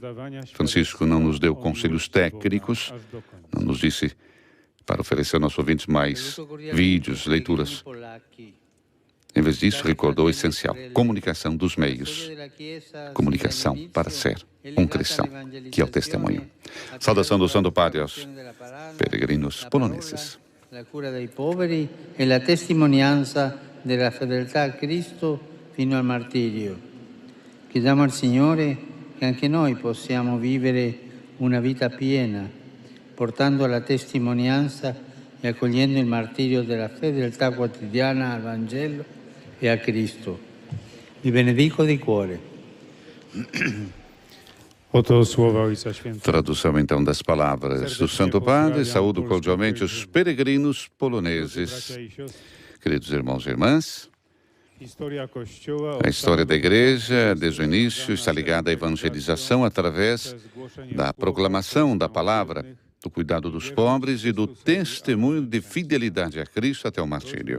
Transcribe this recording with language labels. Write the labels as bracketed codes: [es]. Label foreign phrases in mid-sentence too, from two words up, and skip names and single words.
[pt] Francisco não nos deu conselhos técnicos, não nos disse para oferecer aos nossos ouvintes mais vídeos, leituras. Em vez disso, recordou o essencial: comunicação dos meios, comunicação para ser um cristão, que é o testemunho. Saudação do Santo Padre aos peregrinos poloneses. [it] La cura dei poveri e la testimonianza della fedeltà a Cristo fino al martirio. Chiediamo al Signore che anche noi possiamo vivere una vita piena, portando la testimonianza e accogliendo il martirio della fedeltà quotidiana al Vangelo e a Cristo. Vi benedico di cuore. [pt] Tradução, então, das palavras do Santo Padre. Saúdo cordialmente os peregrinos poloneses. Queridos irmãos e irmãs, a história da Igreja, desde o início, está ligada à evangelização através da proclamação da palavra do cuidado dos pobres e do testemunho de fidelidade a Cristo até o martírio.